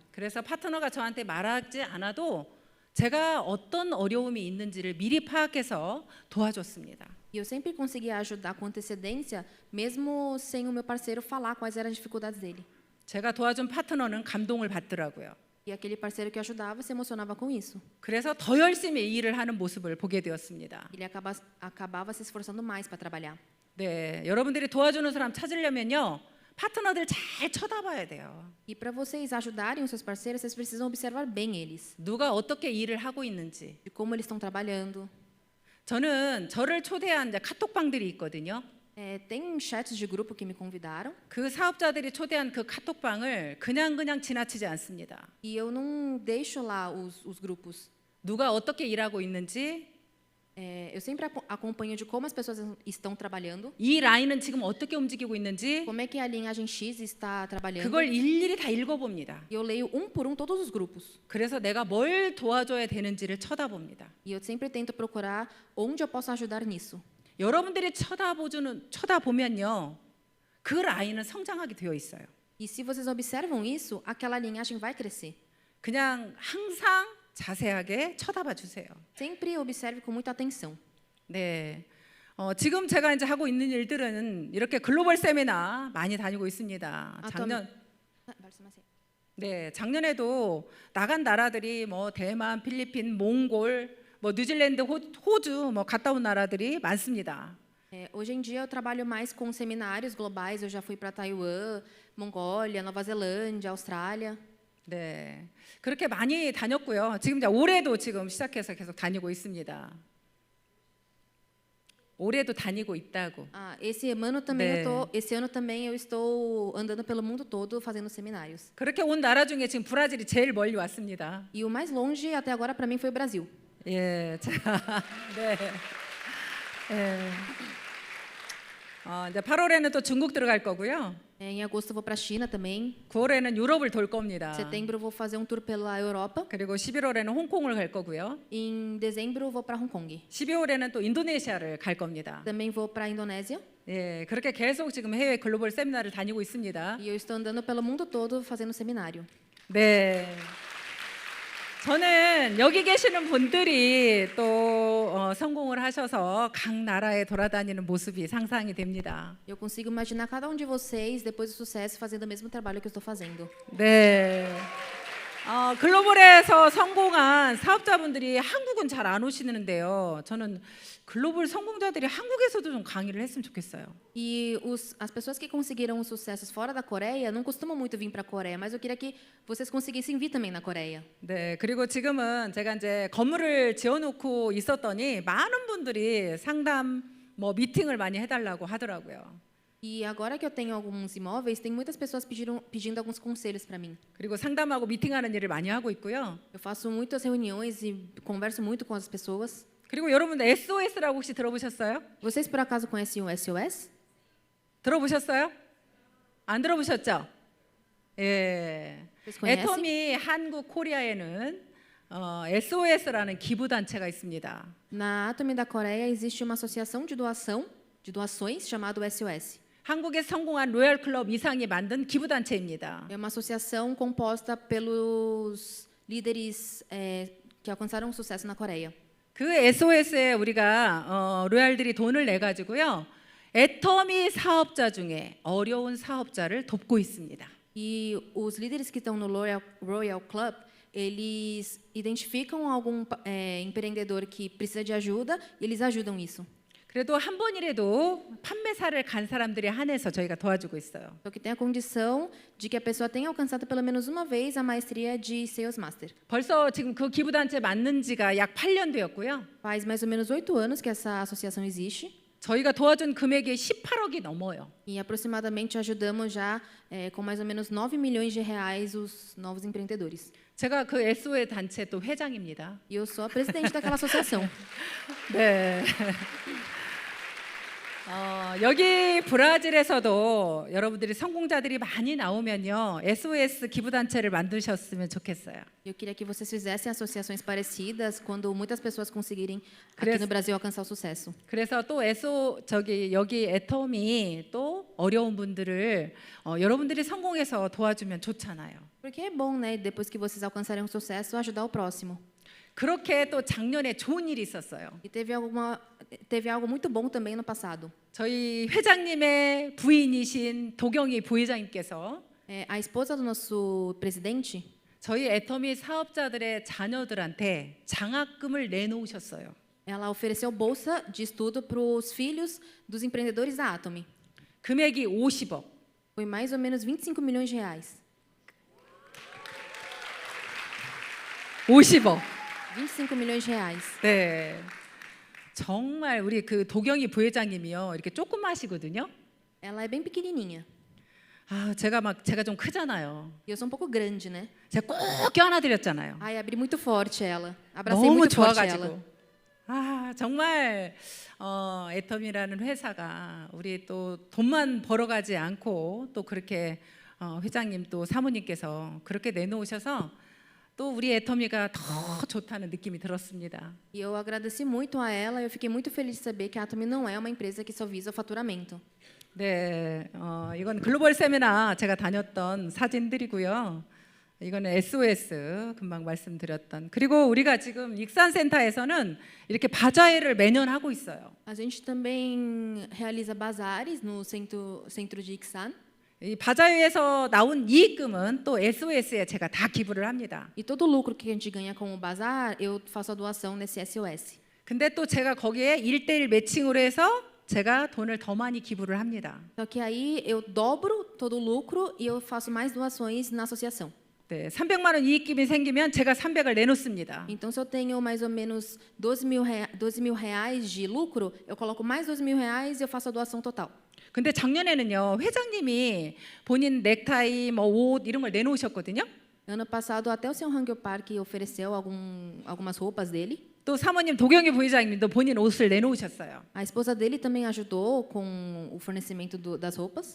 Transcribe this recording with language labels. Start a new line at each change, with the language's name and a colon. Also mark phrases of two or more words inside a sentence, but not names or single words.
Korean: 그래서 파트너가 저한테 말하지 않아도 제가 어떤 어려움이 있는지를 미리 파악해서 도와줬습니다.
Portuguese: E eu sempre conseguia ajudar com antecedência, mesmo sem o meu parceiro falar quais eram as dificuldades dele.
Korean: 제가 도와준 파트너는 감동을 받더라고요.
Portuguese: E aquele parceiro que ajudava se emocionava com isso.
Korean: 그래서 더 열심히 일을 하는 모습을 보게 되었습니다.
Portuguese: Ele acabava se esforçando mais para trabalhar.
Korean: 네, 여러분들이 도와주는 사람 찾으려면요, 파트너들 잘 쳐다봐야 돼요.
Portuguese: E para vocês ajudarem os seus parceiros, vocês precisam observar bem eles,
Korean: 누가 어떻게 일을 하고 있는지.
Portuguese: de como eles estão trabalhando.
Korean: 저는 저를 초대한 이제 카톡방들이 있거든요.
Portuguese: Tem chats de grupo que me convidaram
Korean: 그 사업자들이 초대한 그 카톡방을 그냥 지나치지 않습니다.
Portuguese: e eu não deixo lá os grupos.
Korean: 누가 어떻게 일하고 있는지,
Portuguese: Eu sempre acompanho de como as pessoas estão trabalhando,
Korean: 이 라인은 지금 어떻게 움직이고 있는지
Portuguese: como é que a linhagem X está trabalhando.
Korean: 그걸 일일이 다 읽어봅니다.
Portuguese: E eu leio por todos os grupos.
Korean: 그래서 내가 뭘 도와줘야 되는지를 쳐다봅니다.
Portuguese: E eu sempre tento procurar onde eu posso ajudar nisso.
Korean: 여러분들이 쳐다보면요, 그 라인은 성장하게 되어 있어요.
Portuguese: E se vocês observam isso, aquela linhagem vai crescer.
Korean: 그냥 항상 자세하게 쳐다봐 주세요.
Portuguese: Sempre observe com muita atenção.
Korean: 네. 지금 제가 이제 하고 있는 일들은 이렇게 글로벌 세미나 많이 다니고 있습니다. 말씀하세요. 네, 작년에도 나간 나라들이 뭐 대만, 필리핀, 몽골, 뭐 뉴질랜드, 호주 뭐 갔다 온 나라들이 많습니다.
Portuguese: Hoje em dia eu trabalho mais com seminários globais. Eu já fui para Taiwan, Mongólia, Nova Zelândia, Austrália.
Korean: 네, 그렇게 많이 다녔고요. 지금 이제 올해도 지금 시작해서 계속 다니고 있습니다. 올해도 다니고 있다고.
Portuguese: Esse ano também eu estou andando pelo mundo todo fazendo seminários.
Korean: 그렇게 온 나라 중에 지금 브라질이 제일 멀리 왔습니다.
Portuguese: E o mais longe até agora para mim foi o Brasil.
Korean: 예, 자, 네. 예. 이제 8월에는 또 중국 들어갈 거고요.
Portuguese: Em agosto eu vou para a China também.
Korean: 9월에는 유럽을 돌 겁니다.
Portuguese: Setembro eu vou fazer um tour pela Europa.
Korean: 그리고 11월에는 홍콩을 갈 거고요.
Portuguese: Em dezembro eu vou para Hong Kong.
Korean: 12월에는 또 인도네시아를 갈 겁니다.
Portuguese: Também vou para a Indonésia.
Korean: 예, 그렇게 계속 지금 해외 글로벌 세미나를 다니고 있습니다.
Portuguese: E eu estou andando pelo mundo todo fazendo seminário.
Korean: 네. 저는 여기 계시는 분들이 또 성공을 하셔서 각 나라에 돌아다니는 모습이 상상이 됩니다.
Portuguese: Eu consigo imaginar cada de vocês depois do sucesso fazendo o mesmo trabalho que eu estou fazendo.
Korean: 네. 글로벌에서 성공한 사업자분들이 한국은 잘 안 오시는데요. 저는 글로벌 성공자들이 한국에서도 좀 강의를 했으면 좋겠어요.
Portuguese: E as pessoas que conseguiram os sucessos fora da Coreia não costumam muito vir para a Coreia, mas eu queria que vocês conseguissem vir também na Coreia.
Korean: 네, 그리고 지금은 제가 이제 건물을 지어놓고 있었더니 많은 분들이 상담, 뭐 미팅을 많이 해달라고 하더라고요.
Portuguese: E agora que eu tenho alguns imóveis, tem muitas pessoas pedindo alguns conselhos para mim.
Korean: 그리고 상담하고 미팅하는 일을 많이 하고 있고요.
Portuguese: Eu faço muitas reuniões e converso muito com as pessoas.
Korean: 그리고 여러분들 SOS라고 혹시 들어보셨어요?
Portuguese: Vocês por acaso conhecem o SOS?
Korean: 들어보셨어요? 안 들어보셨죠? 예. 애터미 한국 코리아에는 SOS라는 기부 단체가 있습니다.
Portuguese: Na Atomy da Coreia existe uma associação de doações chamado SOS.
Korean: 한국에 성공한 로얄 클럽 이상이 만든 기부 단체입니다.
Portuguese: É uma associação composta pelos líderes que alcançaram sucesso na Coreia.
Korean: 그 SOS에 우리가 로얄들이 돈을 내 가지고요. 애터미 사업자 중에 어려운 사업자를 돕고 있습니다.
Portuguese: E os líderes que estão no Royal Club, eles identificam algum empreendedor que precisa de ajuda e eles ajudam isso.
Korean: 그래도 한 번이라도 판매사를 간 사람들에 한해서 저희가 도와주고 있어요.
Portuguese: Só que tem a condição de que a pessoa tenha alcançado pelo menos uma vez a maestria de
English: Sales Master.
Korean: 벌써 지금 그 기부단체 만든 지가 약 8년 되었고요.
Portuguese: Faz mais ou menos 8 anos que essa associação existe.
Korean: 저희가 도와준 금액이 18억이 넘어요.
Portuguese: E aproximadamente ajudamos já com mais ou menos 9 milhões de reais os novos empreendedores.
Korean: 제가 그 SOS 단체 또 회장입니다.
Portuguese: E eu sou a presidente daquela associação.
Korean: 네. 여기 브라질에서도 여러분들이 성공자들이 많이 나오면요, SOS 기부 단체를 만드셨으면 좋겠어요.
Portuguese: Eu queria que vocês fizessem associações parecidas quando muitas pessoas conseguirem aqui no Brasil alcançar o sucesso.
Korean: 그래서 또 여기 애터미 또 어려운 분들을 여러분들이 성공해서 도와주면 좋잖아요.
Portuguese: Porque é bom, né? Depois que vocês alcançarem o sucesso, ajudar o próximo.
Korean: 그렇게 또 작년에 좋은 일이 있었어요.
Portuguese: E teve algo muito bom também no passado.
Korean: 저희 회장님의 부인이신 도경희 부회장님께서
Portuguese: A esposa do nosso presidente,
Korean: 저희 애터미 사업자들의 자녀들한테 장학금을 내놓으셨어요.
Portuguese: ela ofereceu bolsa de estudo para os filhos dos empreendedores da Atomy.
Korean: 금액이 50억.
Portuguese: Foi mais ou menos 25 milhões de reais.
Korean: 50억.
Portuguese: 25 milhões de reais.
Korean: 네. 정말 우리 그 도경희 부회장님이요. 이렇게 조그마시거든요.
Portuguese: Ela é bem pequenininha.
Korean: 제가 좀 크잖아요.
Portuguese: E eu sou um pouco grande, né?
Korean: 제가 꼭 껴안아 드렸잖아요.
Portuguese: Ai, abri muito forte ela. Abracei
Korean: 너무
Portuguese: muito forte ela.
Korean: 좋아가지고. 정말 애텀이라는 회사가 우리 또 돈만 벌어가지 않고 또 그렇게 회장님 또 사모님께서 그렇게 내놓으셔서 또 우리 애터미가 더 좋다는 느낌이 들었습니다.
Portuguese: E eu agradeci muito a ela e eu fiquei muito feliz de saber que a Atomy não é uma empresa que só visa faturamento.
Korean: 네, 이건 글로벌 세미나 제가 다녔던 사진들이고요. 이거는 SOS 금방 말씀드렸던. 그리고 우리가 지금 익산센터에서는 이렇게 바자회를 매년 하고 있어요.
Portuguese: A gente também realiza bazares no centro de Ixan.
Korean: 이 바자회에서 나온 이익금은 또 SOS에 제가 다 기부를 합니다.
Portuguese: E todo o lucro que a gente ganha com o bazar, eu faço a doação nesse SOS.
Korean: 근데 또 제가 거기에 1:1 매칭으로 해서 제가 돈을 더 많이 기부를 합니다.
Portuguese: Só que aí eu dobro todo o lucro e eu faço mais doações na associação.
Korean: 네, 300만 원 이익금이 생기면 제가 300을 내놓습니다.
Portuguese: Então, se eu tenho mais ou menos 12 mil reais de lucro, eu coloco mais 12 mil reais e eu faço a doação total.
Korean: 근데 작년에는요, 회장님이 본인 넥타이, 뭐 옷 이런 걸 내놓으셨거든요.
Portuguese: Ano passado, até o Sr. Hangyo Park ofereceu algumas roupas dele.
Korean: 또 사모님 도경희 부회장님도 본인 옷을 내놓으셨어요.
Portuguese: A esposa dele também ajudou com o fornecimento das roupas.